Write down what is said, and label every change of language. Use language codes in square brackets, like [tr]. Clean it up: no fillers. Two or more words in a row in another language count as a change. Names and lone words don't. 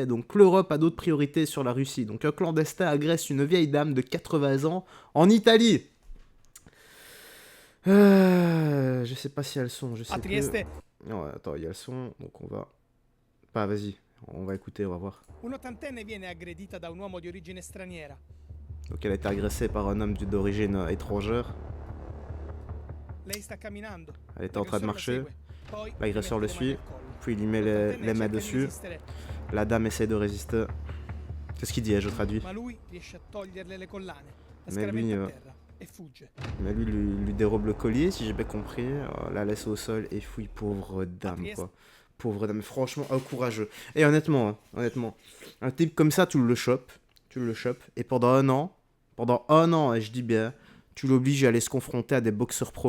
[fr] Donc, l'Europe a d'autres priorités sur la Russie. Donc, un clandestin agresse une vieille dame de 80 ans en Italie. Je sais pas si elles sont, je sais plus. Ouais, attends, il y a le son, donc on va... Bah, vas-y, on va écouter, on va voir. [it] Un'ottantenne viene aggredita da un uomo di origine straniera. [fr] Donc elle a été agressée par un homme d'origine étrangère. [it] Lei sta camminando. [fr] Elle était en train de marcher. [it] Poi [fr] L'agresseur le [it] gli mette le mani [fr] suit, [it] al collo. [fr] puis il lui met les mains dessus. La dame essaie de résister. C'est ce qu'il dit, je traduis. [it] Ma lui riesce a toglierle le collane, a [fr] Mais lui, [it] scaraventa a terra. e fugge. [fr] Mais lui dérobe le collier, si j'ai bien compris, la laisse au sol et fouille, pauvre dame, quoi. Pauvre dame, franchement, courageux. Et honnêtement, un type comme ça, tu le chopes, et pendant un an, et je dis bien, tu l'obliges à aller se confronter à des boxeurs pros.